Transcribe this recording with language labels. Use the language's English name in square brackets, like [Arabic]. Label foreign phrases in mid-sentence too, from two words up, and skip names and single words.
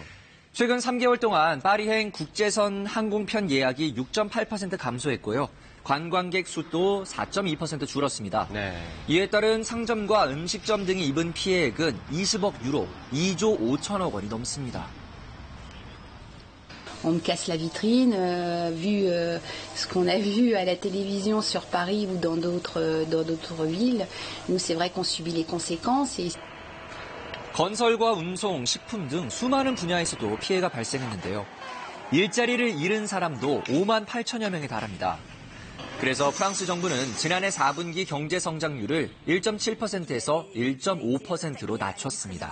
[Korean] 최근 3개월 동안 파리행 국제선 항공편 예약이 6.8% 감소했고요. 관광객 수도 4.2% 줄었습니다. 네. 이에 따른 상점과 음식점 등이 입은 피해액은 20억 유로, 2조 5천억 원이 넘습니다. [French] On me casse la vitrine, vu ce qu'on a vu à la télévision sur Paris ou dans d'autres villes. Nous, c'est vrai qu'on subit les conséquences. Et... [Korean] 건설과 운송, 식품 등 수많은 분야에서도 피해가 발생했는데요. 일자리를 잃은 사람도 5만 8천여 명에 달합니다. 그래서 프랑스 정부는 지난해 4분기 경제 성장률을 1.7%에서 1.5%로 낮췄습니다.